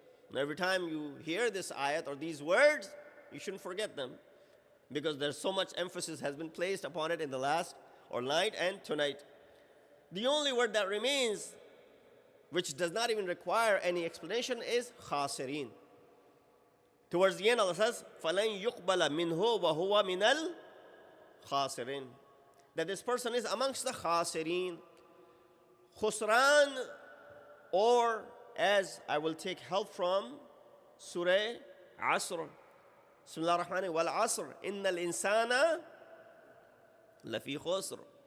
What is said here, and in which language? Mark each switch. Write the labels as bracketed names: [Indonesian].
[English] And every time you hear this ayat or these words, you shouldn't forget them, because there's so much emphasis has been placed upon it in the last or night and tonight. The only word that remains, which does not even require any explanation, is khasirin. Towards the end, Allah says, [Arabic] فَلَنْ يُقْبَلَ مِنْهُ وَهُوَ مِنَ الْخَاسِرِينَ. [English] That this person is amongst the khasirin. Khusran, or as I will take help from Surah Asr. [Arabic] Bismillah ar-Rahman wal Asr. Inna al-insana lafi khusr.